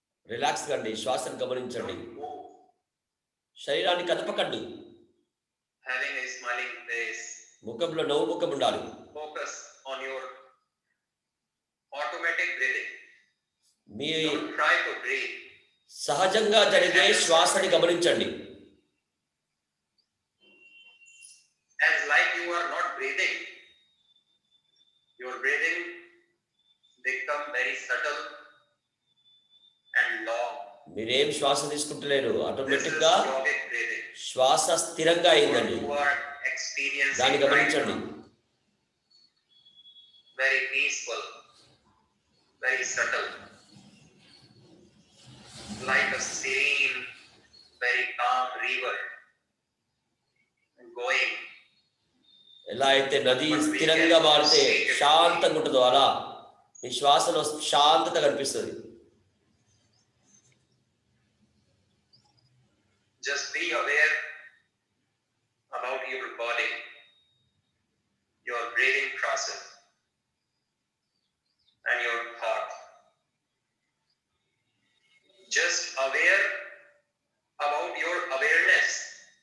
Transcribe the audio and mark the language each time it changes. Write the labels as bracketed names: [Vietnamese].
[Telugu] Relax కండి, శ్వాసను గమనించండి, శరీరాన్ని కదపకండి. [English] Having a smiling face. [Telugu] ముఖంలో నవ్వు ముఖం ఉండాలి. [English] Focus on your automatic breathing. [Telugu] మీ [English] Don't try to breathe. [Telugu] సహజంగా జరిగే శ్వాసని గమనించండి. [English] As like you are not breathing, your breathing become very subtle and long. [Telugu] మీరేం శ్వాస తీసుకుంటలేరు, ఆటోమేటిక్ గా [English] This is yogic breathing. [Telugu] శ్వాస స్థిరంగా అయిందండి. [English] You are experiencing [Telugu] దాన్ని గమనించండి. [English] right now. Very peaceful, very subtle, like a serene, very calm river going. [Telugu] ఎలా అయితే నది స్థిరంగా మారితే శాంతంగా ఉంటుందో అలా మీ శ్వాసలో శాంతత కనిపిస్తుంది. [English] Just be aware about your body, your breathing process, and your thought. Just aware about your awareness.